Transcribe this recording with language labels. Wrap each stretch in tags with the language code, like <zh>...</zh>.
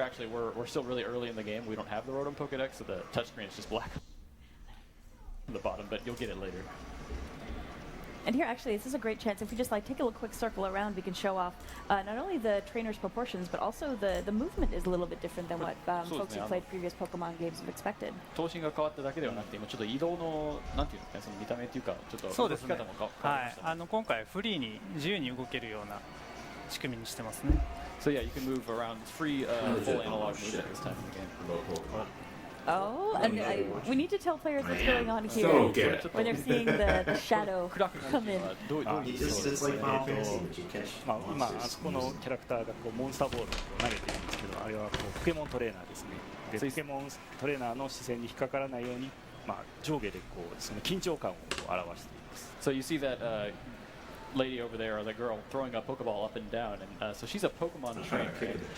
<en>Actually, we're still really early in the game. We don't have the Rotom Pokedex, so the touchscreen is just black on the bottom, but you'll get it later. And here, actually, this is a great chance. If we just take a quick circle around, we can show off not only the trainer's proportions, but also the movement is a little bit different than what folks who played previous Pokemon games have expected.</en> <ja>頭身が変わっただけではなくて、今ちょっと移動のなんていうんですかね、その見た目っていうか、ちょっとそうですね。動き方も変わりましたね。今回フリーに自由に動けるような仕組みにしてますね。</ja> <en>So yeah, you can move around. It's free full analog movement this time in the game. Oh, and we need to tell players what's going on here So good. when they're seeing the shadow come in. He just says like Final Fantasy, but you catch.</en> <ja>今あそこのキャラクターがこうモンスターボールを投げてるんですけど、あれはこうポケモントレーナーですね。でポケモントレーナーの視線に引っかからないように、上下でこうその緊張感を表しています。</ja> <en>So you see that lady over there, or the girl throwing a Pokeball up and down, and so she's a Pokemon trained kid.</en>